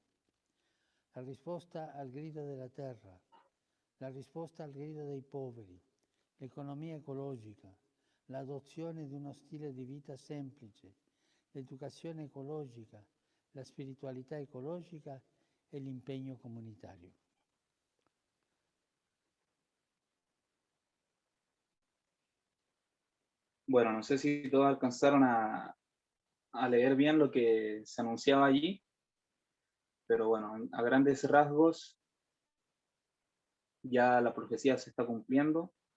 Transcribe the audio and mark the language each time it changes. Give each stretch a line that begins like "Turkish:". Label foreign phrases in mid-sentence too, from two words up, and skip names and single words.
Italian: La risposta al grido della terra, la risposta al grido dei poveri, l'economia ecologica, l'adozione di uno stile di vita semplice, l'educazione ecologica, la spiritualità ecologica e l'impegno comunitario.
Spanish: Bueno, no sé si todos alcanzaron a leer bien lo que se anunciaba allí, pero bueno, a grandes rasgos ya la profecía se está cumpliendo.